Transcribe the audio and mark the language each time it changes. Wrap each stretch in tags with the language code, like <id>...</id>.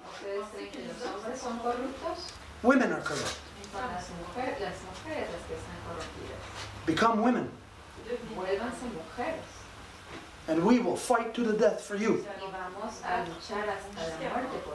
<es>¿Ustedes creen que los hombres son corruptos?</es> <en>Women are corrupt.</en> <es>Son las mujeres las que están corrompidas.</es> <en>Become women.</en> <es>Vuélvanse mujeres.</es> <en>And we will fight to the death for you.</en> <es>Y vamos a luchar hasta la muerte por</es>